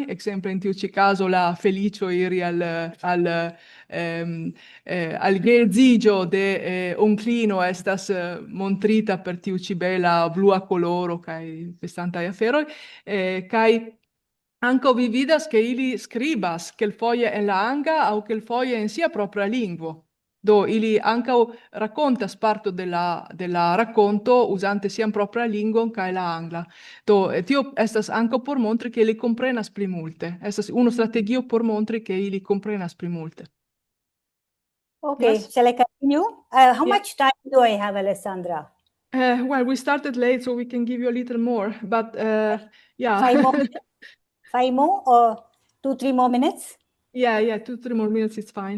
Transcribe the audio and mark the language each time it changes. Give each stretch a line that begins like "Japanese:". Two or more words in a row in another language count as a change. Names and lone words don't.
Esperanto: Ekzemple en tiu ĉi kazo la feliĉo iri al geedziĝo de onklino estas montrita per tiu ĉi bela blua koloro kaj festantaj aferoj, kaj ankaŭ vi vidas ke ili skribas kelkfoje en la angla aŭ kelkfoje en sia propra lingvo. Do ili ankaŭ rakontas parto de la rakonto uzante sian propra lingvon kaj la angla. Do tio estas ankaŭ por montri ke ili komprenas pli multe. Estas unu strategio por montri ke ili komprenas pli multe.
English: Okay, yes. Shall I continue? How much time do I have, Alessandra? Well, we started late, so we can give you a little more, but yeah. 5 more? 5 more or 2-3 more minutes? Yeah, 2-3 more minutes is fine.